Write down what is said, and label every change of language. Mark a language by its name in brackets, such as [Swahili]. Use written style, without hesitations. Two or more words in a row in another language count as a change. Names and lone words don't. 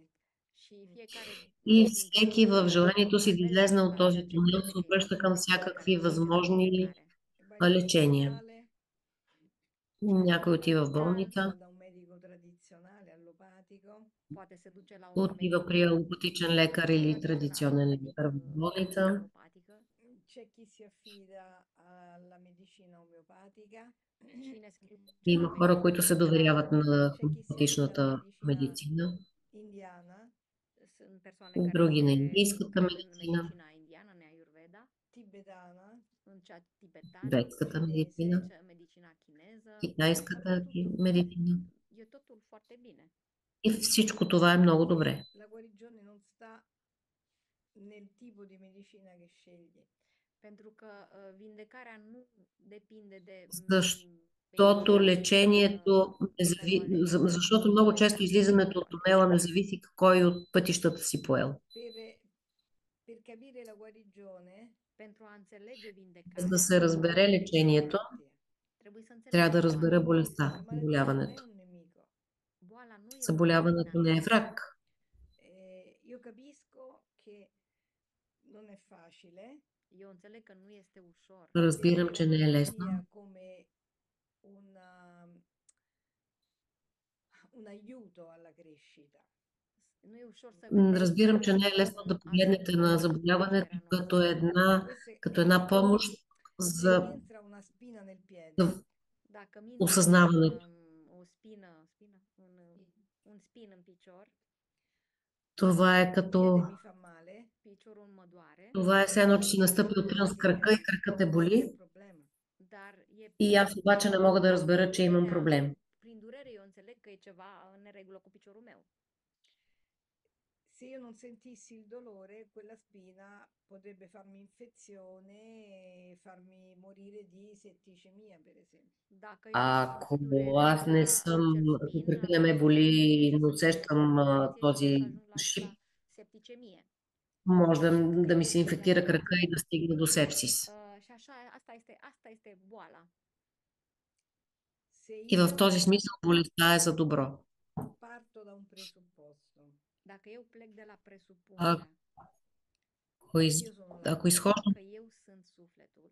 [Romanian] și fiecare [Bulgarian] И [Romanian] dintre [Bulgarian] всеки [Romanian] noi [Bulgarian] в [Romanian] face [Bulgarian] желанието си да [Romanian] apel [Bulgarian] излезе от [Romanian] la [Bulgarian] този [Romanian] ceea ce [Bulgarian] тунел [Romanian] crede [Bulgarian] се [Romanian] că este [Bulgarian] обръща към [Romanian] care [Bulgarian] всякакви [Romanian] duce la [Bulgarian] възможни [Romanian] vindecare. [Italian] E va in [Bulgarian] лечения. [Italian] ospedale, [Bulgarian] Някой [Italian] Va [Bulgarian] отива [Romanian] în [Bulgarian] в [Romanian] spital, [Italian] va [Bulgarian] болница, [Italian] da un medico tradizionale, allopatico, [Romanian] poate se duce la un [Bulgarian] отива [Romanian] medic [Bulgarian] при алопатичен лекар или [Romanian] tradițional, [Bulgarian] традиционен [Romanian] adică [Bulgarian] лекар в болница. [Romanian] alopatică. [Italian] c'è chi si affida alla medicina omeopatica, [Romanian] Cine [Bulgarian] Има [Romanian] celelalte [Bulgarian] хора, които [Romanian] se [Bulgarian] се [Romanian] duce la [Bulgarian] доверяват на [Italian] c'è chi si affida alla [Bulgarian] хомеопатичната [Italian] medicina [Bulgarian] медицина, [Italian] indiana, [Romanian] sunt persoane care [Bulgarian] други на [Romanian] se [Bulgarian] индийската [Romanian] încred în [Bulgarian] медицина, [Romanian] medicina indiană, în Ayurveda, [Italian] tibetana, [Romanian] în cea tibetană, [Bulgarian] тибетската медицина, [Romanian] medicina chineză. [Bulgarian] китайската [Romanian] Totul, [Bulgarian] медицина. [Romanian] e totul foarte bine. [Bulgarian] И всичко това е много добре. [Italian] la guarigione non sta nel tipo di medicina che scegli. [Romanian] Pentru că vindecarea nu depinde de [Bulgarian] Защото [Romanian] medicina [Bulgarian] лечението, [Romanian] pe care o alegi. [Bulgarian] защото много често излизането от тунела не зависи кой от пътищата си поел. [Italian] Per capire la guarigione, [Romanian] Pentru a înțelege [Bulgarian] За да [Romanian] vindecarea, [Bulgarian] се разбере [Italian] bisogna capire la [Bulgarian] лечението, [Italian] malattia. [Romanian] trebuie să [Bulgarian] трябва [Romanian] înțelegem [Bulgarian] да [Romanian] boala. [Bulgarian] разбере болестта, [Italian] La malattia non è [Bulgarian] заболяването. [Italian] un nemico. [Romanian] Boala nu e un [Bulgarian] Заболяването не е [Romanian] inamic. [Bulgarian] враг. [Italian] Io capisco che non è facile [Romanian] Eu înțeleg că nu este ușor [Bulgarian] Разбирам, [Italian] vedere la [Bulgarian] че не е лесно. [Italian] malattia come un aiuto alla crescita. [Romanian] Nu e ușor să vedem [Bulgarian] Разбирам, че [Romanian] boala [Bulgarian] не е [Romanian] ca [Bulgarian] lесно [Romanian] un [Bulgarian] да погледнете на [Romanian] ajutor în [Bulgarian] заболяването [Romanian] creșterea [Bulgarian] като [Romanian] noastră. [Italian] Questo [Bulgarian] една помощ [Italian] se mi [Bulgarian] за [Italian] entra una spina nel piede, [Romanian] Dacă mi intră [Bulgarian] осъзнаването. [Romanian] o un spin în picior, [Bulgarian] Това е [Italian] il [Bulgarian] като [Italian] piede mi fa male, [Romanian] piciorul mă doare, [Bulgarian] това е все едно, че си настъпил [Italian] non [Bulgarian] трън с крака и [Italian] capisco [Bulgarian] кракът те [Italian] che c'è un [Bulgarian] боли. [Italian] problema. [Romanian] dar e [Bulgarian] И аз обаче не мога да разбера, че имам проблем. [Romanian] prin durere eu înțeleg că e ceva în neregulă cu piciorul meu. [Italian] Se io non sentissi il dolore, quella spina potrebbe farmi infezione e farmi morire di setticemia, per esempio. [Romanian] Dacă eu nu simt [Bulgarian] Ако аз не [Romanian] durerea [Bulgarian] съм, [Romanian] acel [Bulgarian] ако [Romanian] spin, [Bulgarian] кракът не [Romanian] atunci [Bulgarian] ме [Romanian] s-ar [Bulgarian] боли, [Romanian] putea [Bulgarian] но [Romanian] să fie [Bulgarian] усещам [Romanian] infecție și [Bulgarian] този [Romanian] pot să ajung la [Bulgarian] шип, [Romanian] septicemie. [Bulgarian] може да ми се инфектира крака и да стигне до сепсис. [Romanian] Și așa, asta este boala. [Italian] Se [Bulgarian] И в [Italian] io [Bulgarian] този смисъл болестта е за добро. [Italian] parto da un presupposto, [Romanian] Dacă eu plec de la [Bulgarian] Ако [Romanian] presupunere [Bulgarian] Ако, из, [Italian] io sono [Bulgarian] ако [Italian] l'anima, [Bulgarian] изхождам [Romanian] că eu sunt sufletul,